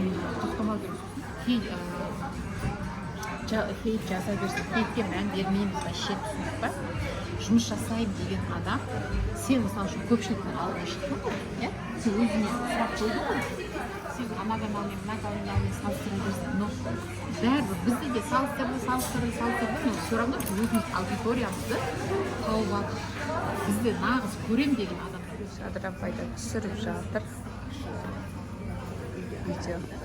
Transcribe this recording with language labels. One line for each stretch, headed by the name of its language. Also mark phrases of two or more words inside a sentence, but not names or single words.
Kazakh: Тоқтамау керек. Хейт жаза берсін. Хейтке мән бермейміз вообще, түсініп па? Жұмыс жасаймын деген адам, сен мысалы үшін көпшіліктің алдына шықтың ғой, иә? Сен өзіңе сұрақ қойдың ғой. Сен ана каналмен, мына каналмен салыстыра берсін. Но бәрібір бізді де салыстырды,
Russian: но все равно
Kazakh: өзіміз аудиториямызды тауып алдық. Бізді нағыз көрем деген адам. Шадра апайда түсіріп жатыр видео.